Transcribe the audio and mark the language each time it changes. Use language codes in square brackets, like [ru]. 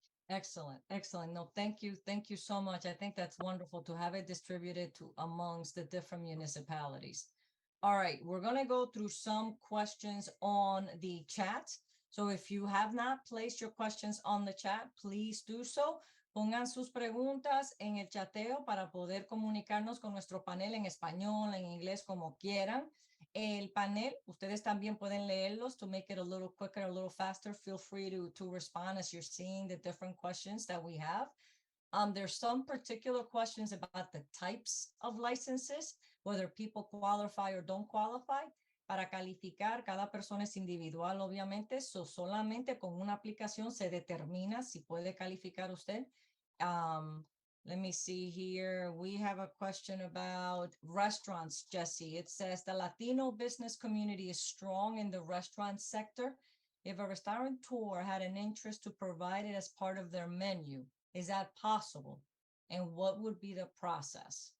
[en] Excellent, excellent. No, thank you so much. I think that's wonderful to have it distributed to amongst the different municipalities. All right, we're going to go through some questions on the chat. So if you have not placed your questions on the chat, please do so. [es] Pongan sus preguntas en el chateo para poder comunicarnos con nuestro panel en español, en inglés, como quieran. El panel, ustedes también pueden leerlos [en] to make it a little quicker, a little faster. Feel free to respond as you're seeing the different questions that we have. There's some particular questions about the types of licenses, whether people qualify or don't qualify. [es] Para calificar, cada persona es individual, obviamente. So solamente con una aplicación se determina si puede calificar usted. [en] Let me see here. We have a question about restaurants, Jesse. It says the Latino business community is strong in the restaurant sector. If a restaurateur had an interest to provide it as part of their menu, is that possible? And what would be the process?